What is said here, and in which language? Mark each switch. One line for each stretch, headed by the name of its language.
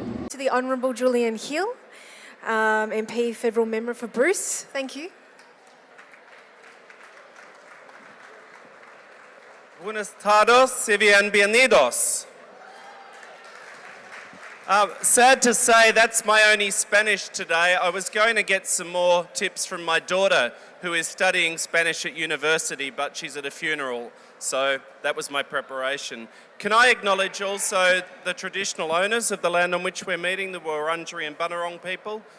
English: To the Honourable Julian Hill, MP Federal Member for Bruce. Thank you.
Spanish: Buenas tardes y bienvenidos.
English: Sad to say that's my only Spanish today. I was going to get some more tips from my daughter who is studying Spanish at university, but she's at a funeral, so that was my preparation. Can I acknowledge also the traditional owners of the land on which we're meeting, the Wurundjeri and Bunurong people?